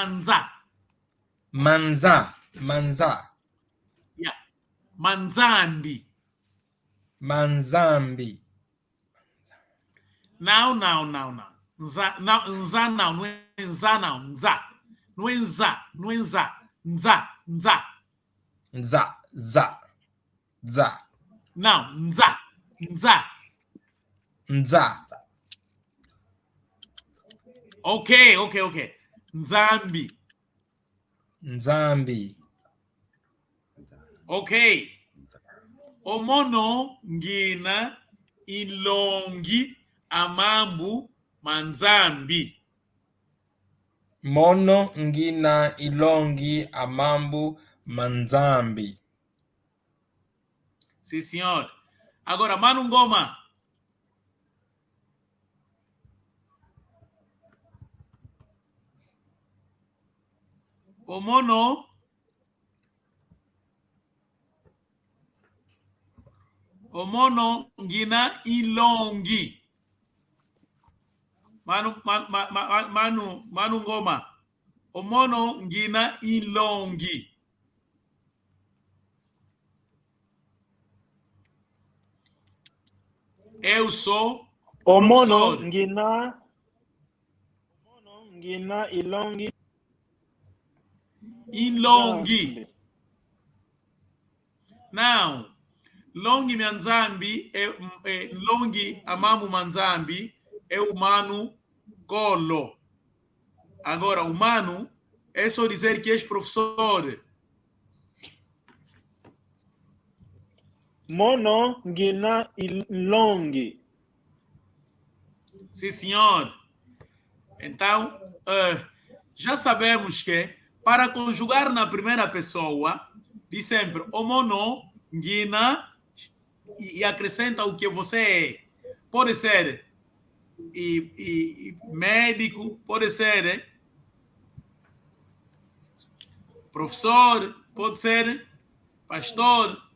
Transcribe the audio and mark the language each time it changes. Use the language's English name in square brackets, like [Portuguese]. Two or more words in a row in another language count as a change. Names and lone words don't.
[Portuguese] Yeah. Manzambi. Não. Nza não, não é nza não. Nza. Não é nza. Nza. Za. Não, nza. Ok. Nzambi. Ok. [Kongo] Omono ngina ilongi amambu manzambi. Mono ngina ilongi amambu manzambi. [Portuguese] Sim, senhor. Agora, Mano Ngoma. [Kongo] Omono ngina ilongi. [Portuguese] Mano Ngoma. [Kongo] Omono ngina ilongi. [Portuguese] Eu sou Omono professor. [Kongo] ngina ilongi. [Portuguese] Não. [Kongo] Longi manzambi longi amamu manzambi [Portuguese] é o Mano Colo. Agora, o Mano é só dizer que és professor. [Kongo] Mono ngina ilongi. [Portuguese] Sim, senhor. Então, já sabemos que para conjugar na primeira pessoa, diz sempre [Kongo] o mono, ngina, [Portuguese] e acrescenta o que você é. Pode ser médico, pode ser professor, pode ser pastor.